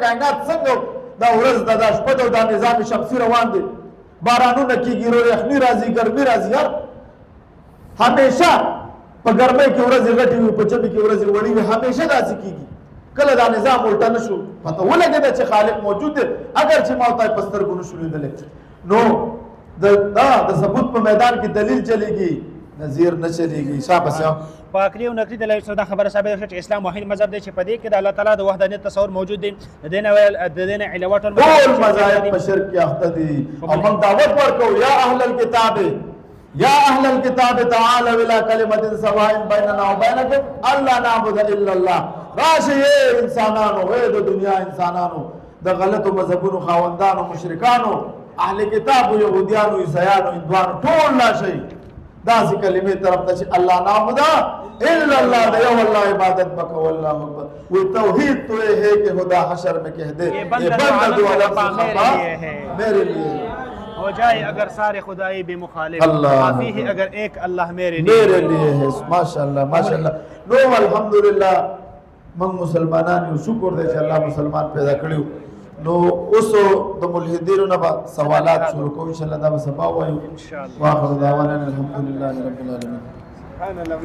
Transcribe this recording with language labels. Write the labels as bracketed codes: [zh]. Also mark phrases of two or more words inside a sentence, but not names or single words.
[ps] کائنات څنګه دا ورځ دا شپه دا نظام شمسي روان دي بارانونه کیږي یخني راځي ګرمي راځي همیشه په ګرمۍ کې ورځې غټې وي په ژمي کې ورځې وړې وي همیشه داسې کیږي کله دا نظام الټا نشو پته ولګېده چې خالق موجود دی اگر چې ما ورته په سترګو نشو لیدلی نو د ثبوت په میدان کې دلیل چلیږي نظیر نه چلیږي شاباس په عقلي او نقلي دلایل سره دا خبره ثابته شوه چې اسلام واحد مذهب دی چې په دې کې د الله تعالی د وحدانیت تصور موجود دی د دې نه علاوه ټول مذاهب په شرک کې اخته دي او موږ دعوت ورکوو [ar] یا اهل الكتاب یا اهل الكتاب تعالوا الى كلمه سواء بيننا وبينكم الا نعبد الا الله [ps] راشه انسانانو د دنیا انسانانو د غلطو مذهبونو خاوندانو مشرکانو اهل کتاب يهوديانو عیسایانو هندوانو ټول لا شي داسې کلمې طرف ته چې [ar] الله نعبد الا الله [ps] د یو الله عبادت بکو [ar] الله اکبر [ur] وہ توحید تو ہے کہ خدا حشر میں کہہ دے یہ بندہ دو میرے لیے ہو جائے اگر سارے خدائی بے مخالف کافی ہے اگر ایک اللہ میرے لیے ہے [ar] ماشاءاللہ ماشاءاللہ [ps] نو الحمدللہ من مسلمانان یو شکر دے چې الله مسلمان پیدا کړیو نو اوس د ملحدینو نه سوالات شروع کوو [ar] ان شاء الله [ps] دا به سبا وایو [ar] ان شاء الله واخر دعوانا الحمدلله رب العالمین